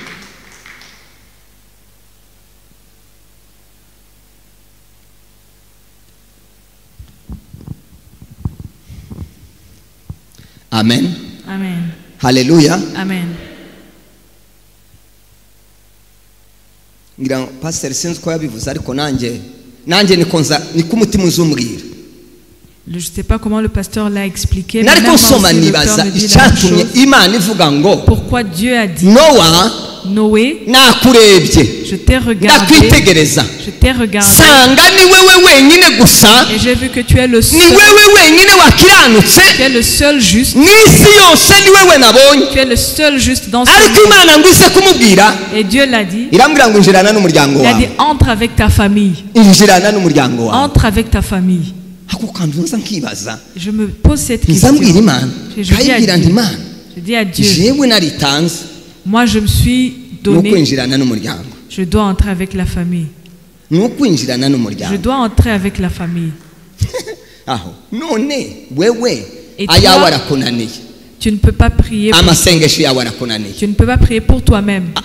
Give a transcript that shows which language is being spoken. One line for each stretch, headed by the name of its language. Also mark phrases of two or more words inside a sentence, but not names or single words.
Kinyarwanda: amen, Amen. haleluya. Amen. ngira ngo pasiteri sinzi ko yabivuze ariko nanjye niko umutima uzumbwira.
French: Je ne sais pas comment le pasteur l'a expliqué, mais
Kinyarwanda: nariko
French: même moi
Kinyarwanda: nsoma
French: aussi, le
Kinyarwanda: nibaza
French: cœur me dit la même
Kinyarwanda: icyatumye
French: chose.
Kinyarwanda: imana ivuga ngo
French: Pourquoi Dieu a dit,
Kinyarwanda: nowa
French: Noé,
Kinyarwanda: nakurebye
French: je t'ai regardé,
Kinyarwanda: ndakwitegereza
French: je t'ai regardé,
Kinyarwanda: sanga ni wewe wenyine gusa,
French: et j'ai vu que tu es le
Kinyarwanda: ni
French: seul,
Kinyarwanda: wewe wenyine wakiranutse,
French: tu es le seul juste,
Kinyarwanda: n'isi yose ni wewe nabonye.
French: tu es le seul juste dans ce
Kinyarwanda: ariko
French: monde.
Kinyarwanda: imana ngo ise kumubwira,
French: Et Dieu l'a dit,
Kinyarwanda: irambwira ngo injirana n'umuryango
French: il a dit,
Kinyarwanda: wawe,
French: entre avec ta famille,
Kinyarwanda: injirana n'umuryango wawe.
French: entre avec ta famille.
Kinyarwanda: ako kantu nza nkibaza,
French: Je me pose cette
Kinyarwanda: nza mbwira
French: question.
Kinyarwanda: imana
French: Je dis à
Kinyarwanda: nkayibwira nti
French: Dieu,
Kinyarwanda: imana
French: je dis à Dieu,
Kinyarwanda: jewe naritanze
French: Moi, je me suis donné. Je dois entrer avec la famille. Je dois entrer avec la famille. Et toi, tu ne peux pas prier pour tu ne peux pas prier pour toi-même.